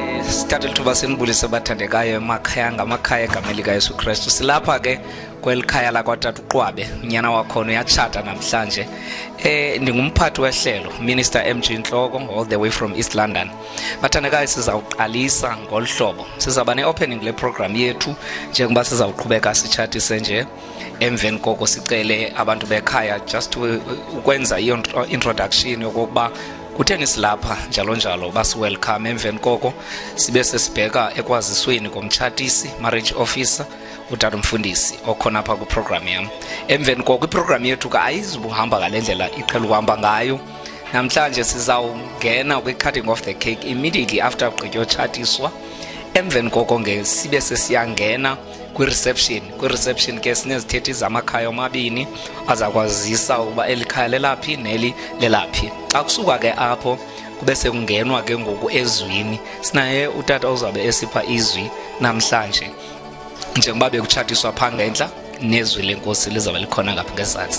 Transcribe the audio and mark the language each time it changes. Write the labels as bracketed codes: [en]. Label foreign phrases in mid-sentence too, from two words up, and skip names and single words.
[xh] sithathe lithuba sinibulise bathandekayo emakhaya ngamakhaya egameni likaYesu Kristu. Silapha ke kwelikhaya lakwaTata uQwabe, unyana wakhona uyatshata namhlanje. Ndingumphathi wehlelo, [en] Minister MG Nhloko, all the way from East London. [xh] Bathandekayo sizawuqalisa ngolhlobo. Sizaba ne-opening le program yethu njengoba sizawuqhubeka sitshatise nje. Emveni koko sicele abantu bekhaya just ukwenza introduction yokuba kutheni silapha njalo njalo basiwelcome. Emveni koko sibe sesibheka ekwazisweni komtshatisi, [en] marriage officer, [xh] uTata Mfundisi okhona apha kuprogram yam. Emveni koko iprogram yethu ka ayizubuhamba ngalendlela iqhela uhamba ngayo. Namhlanje sizawungena kwi- [en] cutting of the cake immediately after [xh] ugqitywa tshatiswa. Emveni koko sibe sesiyangena kwi-reception ke sinezithethi zamakhaya omabini azakwazisa ukuba elikhaya lelaphi neli lelaphi. Xa kusuka ke apho kube sekungenwa ke ngoku ezwini. Sinaye utata ozabe esipha izwi namhlanje njengoba bekutshatiswa pha ngentla nezwi lenkosi lizabe likhona ngapha ngezantsi.